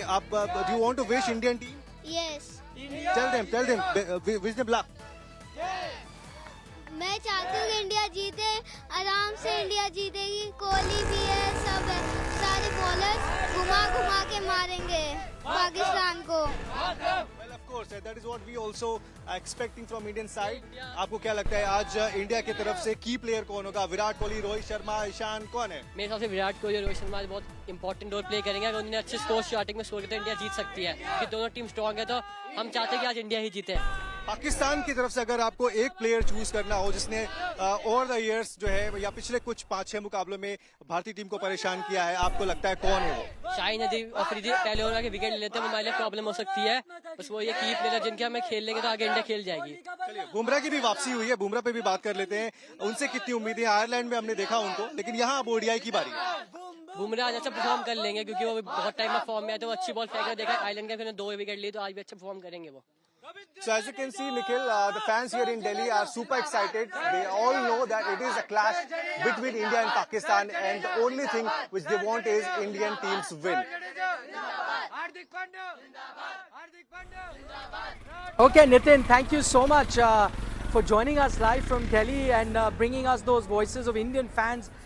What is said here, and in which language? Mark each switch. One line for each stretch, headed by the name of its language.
English: आप do you want to wish Indian team? Yes, tell them wish them luck.
Hindi: मैं चाहती हूँ कि इंडिया जीते, आराम से इंडिया जीतेगी। कोहली भी है, सब है, सारे बॉलर्स घुमा के मारेंगे पाकिस्तान को।
English: Well, of course, that is what we also are expecting from Indian side.
Hindi: आपको क्या लगता है आज इंडिया की तरफ से की प्लेयर कौन होगा? विराट कोहली, रोहित शर्मा, ईशान, कौन है? मेरे हिसाब से विराट कोहली और रोहित शर्मा बहुत इंपॉर्टेंट रोल प्ले करेंगे। अगर उन्होंने अच्छे स्कोर स्टार्टिंग में स्कोर किया तो इंडिया जीत सकती है, क्योंकि दोनों टीम स्ट्रॉन्ग है, तो हम चाहते हैं कि आज इंडिया ही जीते। पाकिस्तान की तरफ से अगर आपको एक प्लेयर चूज करना हो जिसने ओवर द इयर्स जो है या पिछले कुछ 5-6 मुकाबलों में भारतीय टीम को परेशान किया है, आपको लगता है कौन है वो? शाहीन अफरीदी पहले ओवर के विकेट लेते हैं, हमारे लिए प्रॉब्लम हो सकती है। बस वो ये की प्लेयर जिनके हमें खेल लेंगे तो आगे इंडिया खेल जाएगी। चलिए, बुमराह की भी वापसी हुई है, बुमराह पे भी बात कर लेते हैं। उनसे कितनी उम्मीदें? आयरलैंड में हमने देखा उनको, लेकिन यहाँ अब ओडीआई की बारी है। बुमराह आज अच्छा परफॉर्म कर लेंगे, क्योंकि वो बहुत टाइम में फॉर्म में है, तो वो अच्छी बॉल फेंक देखा आयरलैंड के 2 विकेट ली, तो आज भी अच्छा परफॉर्म करेंगे वो।
English: So as you can see, Nikhil, the fans here in Delhi are super excited. They all know that it is a clash between India and Pakistan, and the only thing which they want is Indian teams win. Okay, Nitin, thank you so much for joining us live from Delhi and bringing us those voices of Indian fans.